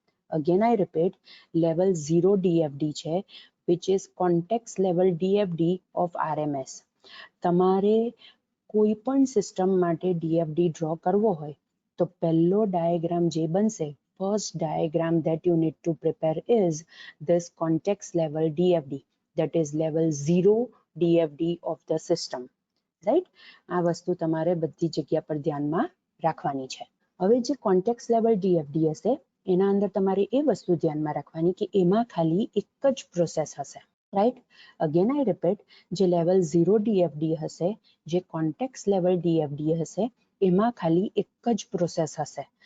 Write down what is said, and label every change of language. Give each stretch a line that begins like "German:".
English: Again I repeat, level 0 DFD છે, which is context level DFD of RMS.
Gujarati: તમારે કોઈ પણ સિસ્ટમ માટે ડીએફડી ડ્રો કરવો હોય તો પહેલો ડાયાગ્રામ જે બનશે,
English: first diagram that you need to prepare is this context level DFD, that is level 0 DFD of the system, right?
Gujarati: આ વસ્તુ તમારે બધી જગ્યા પર ધ્યાનમાં રાખવાની છે. હવે જે કોન્ટેક્સ લેવલ DFD હશે એના અંદર તમારે એ વસ્તુ ધ્યાનમાં રાખવાની કે એમાં ખાલી એક જ પ્રોસેસ હશે, રાઈટ?
English: again I repeat,
Gujarati: જે લેવલ 0 DFD હશે, જે કોન્ટેક્સ લેવલ DFD હશે, એમાં ખાલી એક જ પ્રોસેસ હશે.